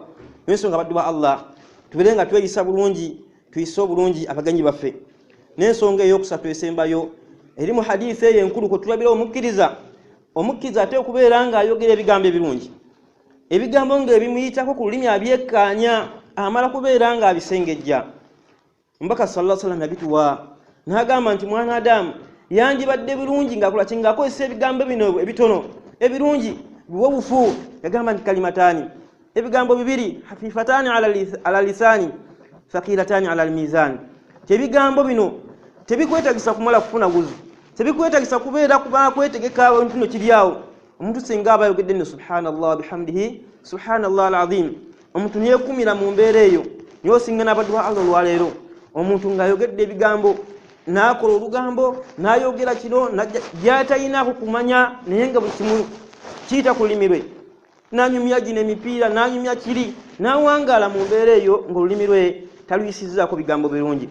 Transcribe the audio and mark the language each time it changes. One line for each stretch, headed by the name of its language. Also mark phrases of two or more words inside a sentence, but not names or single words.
Ganda: N'ensonga abaddu ba Allah tubeere nga tweyisa bulungi, tuyise obulungi abagenyi baffe. N'ensonga ey'okusatu esembayo eri mu hadithi eyo enkulu kwe tulabira omukkiriza. Omukkiriza ate okubeera nga ayogera ebigambo ebirungi, ebigambo ng'ebimuyitako ku lulimi abyekkaanya, amala kubeera nga abisengejja. Omubaka
Arabic: صلى الله عليه وسلم
Ganda: yabituwa n'agamba nti mwana Adamu yandibadde birungi ng'akola ki? Ng'akozesa ebigambo bino ebitono ebirungi biwobufu. Yagamba nti
Arabic: kalimataani,
Ganda: ebigambo bibiri,
Arabic: خفيفتان على اللسان ثقيلتان على الميزان.
Ganda: Ebigambo bino tebikwetagisa kumala kufuna guzu, tebikwetagisa kubeera kubanga kwetegeka ebintu bino kiryawo. Omuntu singa aba ayogedde nti
Arabic: سبحان الله وبحمده سبحان الله العظيم,
Ganda: omuntu neyekumira mu mbeera eyo niyo osinga n'abaddu ba Allah olwaleero. Omuntu ng'ayogedde ebigambo n'akola olugambo n'ayogera kino gy'atalinaako kumanya naye nga buli kimu kiyita ku lulimi lwe, n'anyumya gino emipiira n'anyumya kiri n'awangaala mu mbeera eyo ng'olulimi lwe taluyisizzaako bigambo birungi.